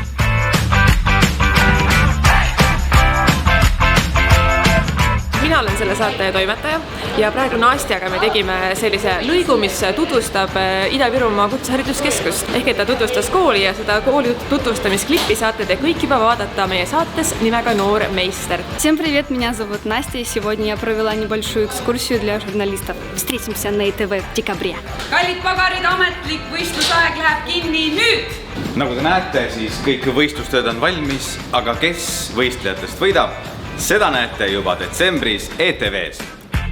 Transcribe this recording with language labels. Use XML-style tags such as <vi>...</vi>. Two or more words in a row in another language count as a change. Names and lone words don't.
<et>Mina olen selle saate toimetaja ja praegu Nastjaga me tegime sellise lõigu, mis tutvustab Ida-Virumaa kutsehariduskeskust. Ehk et ta tutvustas kooli ja seda kooli tutvustamisklippi saate te kõik juba vaadata meie saates nimega Noor meister.</et> <ru>Всем привет, меня зовут Настя, и сегодня я провела небольшую экскурсию для журналистов. Встретимся на ИТВ в декабре.</ru> <et>Kallid pagarid, ametlik võistlusaeg läheb kinni nüüd! Nagu te näete, siis kõik võistlustööd on valmis, aga kes võistlejatest võidab? Seda näete juba detsembris ETV-s.</et>